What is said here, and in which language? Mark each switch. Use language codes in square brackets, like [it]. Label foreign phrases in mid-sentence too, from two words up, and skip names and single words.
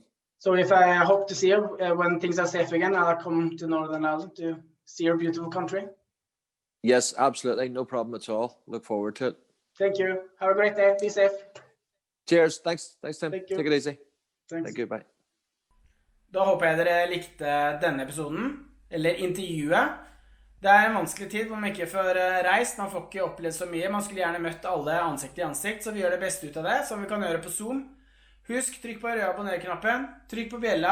[en] So if I hope to see you when things are safe again, I'll come to Nord-Irland to see your beautiful country. Yes, absolutely. No problem at all. Look forward to it. Thank you. Have a great day. Be safe. Cheers. Thanks, Tim. Thank you. Take it easy. Thanks. Thank you. Bye. [no] Da håper jeg dere likte denne episoden, eller intervjuet. Det en vanskelig tid hvor man ikke får reist, man får ikke opplevd så mye. Man skulle gjerne møtt alle ansikt i ansikt, så vi gjør det beste ut av det, som vi kan gjøre på Zoom. Husk, trykk på abonner-knappen, trykk på bjella.